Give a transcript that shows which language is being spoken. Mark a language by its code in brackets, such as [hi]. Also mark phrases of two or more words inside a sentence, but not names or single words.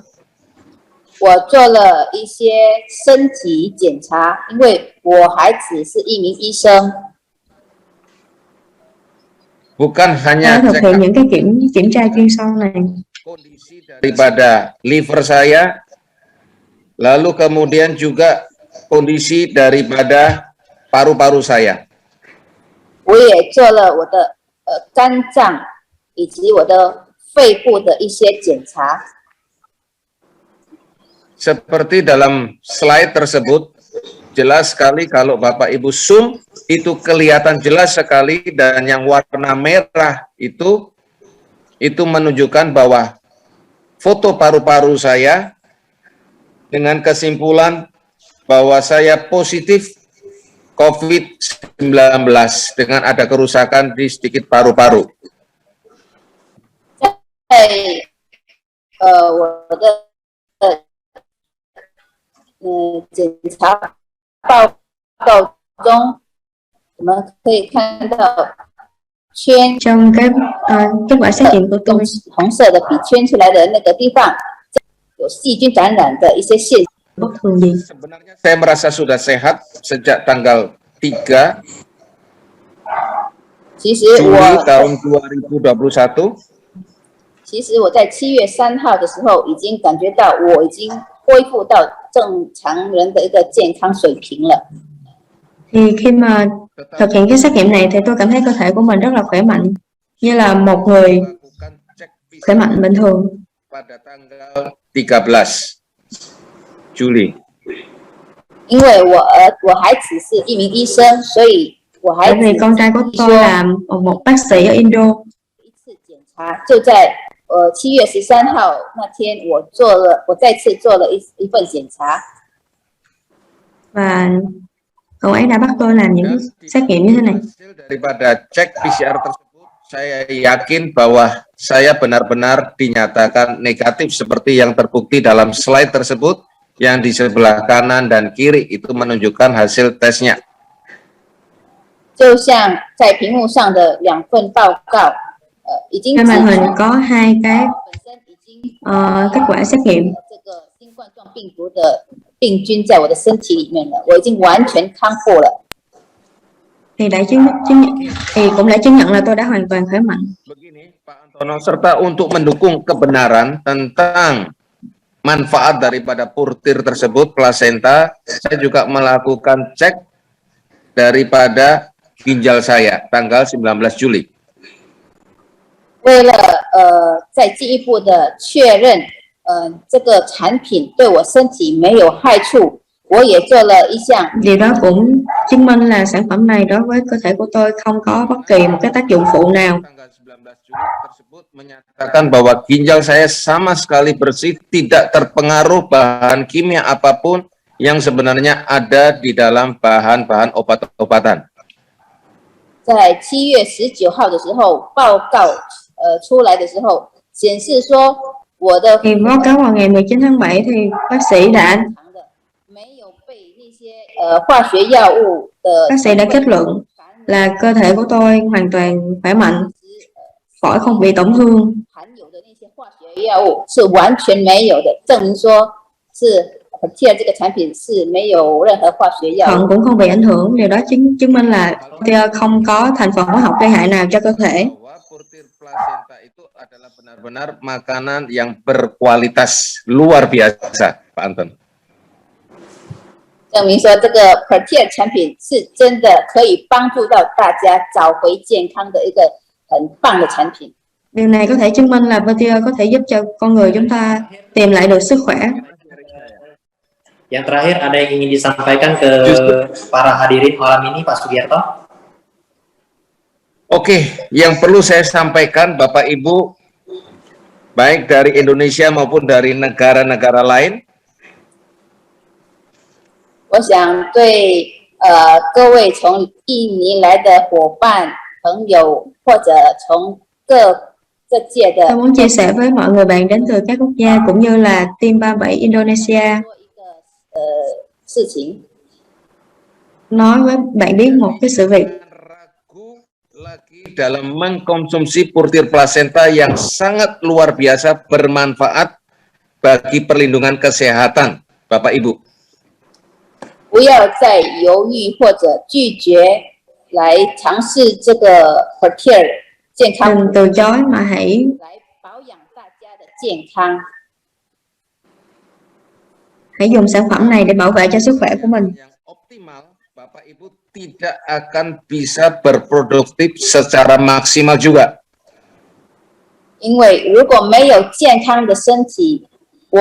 [zh] 我做了一些身体检查，因为我孩子是一名医生， [id] bukan [vi] Tôi [id] hanya [vi] thực check hiện up những cái kiểm tra chuyên sâu này. [id] kondisi daripada liver saya, lalu kemudian juga kondisi daripada paru-paru saya. [zh] 我也做了我的肝脏以及我的肺部的一些检查。 [id] Seperti dalam slide tersebut, jelas sekali kalau Bapak Ibu zoom, itu kelihatan jelas sekali, dan yang warna merah itu menunjukkan bahwa foto paru-paru saya dengan kesimpulan bahwa saya positif COVID-19 dengan ada kerusakan di sedikit paru-paru. [zh] 在我的检查报告中，我们可以看到圈 [vi] Trong cái kết quả xét nghiệm của tôi, [zh] 红色的笔圈出来的那个地方有细菌感染的一些现象。 [vi] bất thường gì. [id] Sebenarnya saya merasa sudah sehat sejak tanggal 3 [zh] 其实 [id] Juli [zh] 我 [id] tahun 2021. [zh] 其实我在7月3号的时候已经感觉到我已经恢复到正常人的一个健康水平了。 [vi] Thì khi mà thực hiện cái xét nghiệm này thì tôi cảm thấy cơ thể của mình rất là khỏe mạnh, như là một người [id] Lakukan cek [vi] khỏe [id] PCR [vi] mạnh bình thường. [id] pada tanggal 13 Juli. [zh] 因为我孩子是一名医生，所以我孩 [vi] Bởi [zh] 子 [vi] vì con trai của tôi là một bác sĩ ở Indo. [zh] 一次检查就在7月13号那天，我再次做了一份检查。 [vi] Và cậu ấy đã bắt tôi làm những xét nghiệm như thế này. [id] Hasil daripada cek PCR tersebut, saya yakin bahwa saya benar-benar dinyatakan negatif seperti yang terbukti dalam slide tersebut, yang di sebelah kanan dan kiri itu menunjukkan hasil tesnya. [zh] 就像在屏幕上的2份报告，已经 [vi] Trên [zh] 指 [vi] màn hình [zh] 出 [vi] có hai cái [zh] 本身已经 [vi] kết quả xét nghiệm. [zh] 这个新冠状病毒的病菌在我的身体里面了，我已经完全康复了。 [vi] Thì cũng đã chứng nhận là tôi đã hoàn toàn khỏe mạnh. [id] Begini, Pak Antono, serta untuk mendukung kebenaran tentang manfaat daripada purtir tersebut, plasenta, saya juga melakukan cek daripada ginjal saya tanggal 19 Juli. [zh] 为了再进一步的确认，这个产品对我身体没有害处，我也做了一项 [vi] Điều đó cũng chứng minh là sản phẩm này đối với cơ thể của tôi không có bất kỳ một cái tác dụng phụ nào. [id] Tanggal 19 Juli tersebut menyatakan bahwa ginjal saya sama sekali bersih, tidak terpengaruh bahan kimia apapun yang sebenarnya ada di dalam bahan-bahan obat-obatan. [zh] 在7月19号的时候，报告出来的时候，显示说我的 [vi] Thì báo cáo vào ngày 19 tháng 7 thì bác sĩ đã [zh] 没有被那些化学药物的 [vi] bác sĩ đã kết luận là cơ thể của tôi hoàn toàn khỏe mạnh, phổi không bị tổn thương. [zh] 含有的那些化学药物是完全没有的，证明说是 Protea 这个产品是没有任何化学药 [vi] Thận [zh] 物。 [vi] cũng không bị ảnh hưởng, điều đó chứng minh là Protea không có thành phần hóa học gây hại nào cho cơ thể. [id] Bahwa Portir Placenta itu adalah benar-benar makanan yang berkualitas luar biasa, Pak Anton. [zh] 证明说这个 Protea 产品是真的可以帮助到大家找回健康的一个很棒的产品。 [vi] Điều này có thể chứng minh là Protea có thể giúp cho con người chúng ta tìm lại được sức khỏe. [id] Yang terakhir ada yang ingin disampaikan ke para hadirin malam ini, Pak Sugiharto? Oke, yang perlu saya sampaikan Bapak Ibu, baik dari Indonesia maupun dari negara-negara lain, [zh] 我想对各位从印尼来的伙伴、朋友，或者从各界的 [vi] Tôi muốn chia sẻ với mọi người bạn đến từ các quốc gia cũng như là Team 37 Indonesia, [zh] 做一个事情。 [vi] nói với bạn biết một cái sự việc. [id] ragu lagi dalam mengkonsumsi Portir Placenta yang sangat luar biasa bermanfaat bagi perlindungan kesehatan, Bapak Ibu. [zh] 不要再犹豫或者拒绝来尝试这个 Protea 健康 [vi] Đừng từ chối mà hãy [zh] 来保养大家的健康。 [vi] dùng sản phẩm này để bảo vệ cho sức khỏe của mình. [id] Yang optimal, Bapak Ibu tidak akan bisa berproduktif secara maksimal juga. [zh] 因为如果没有健康的身体，我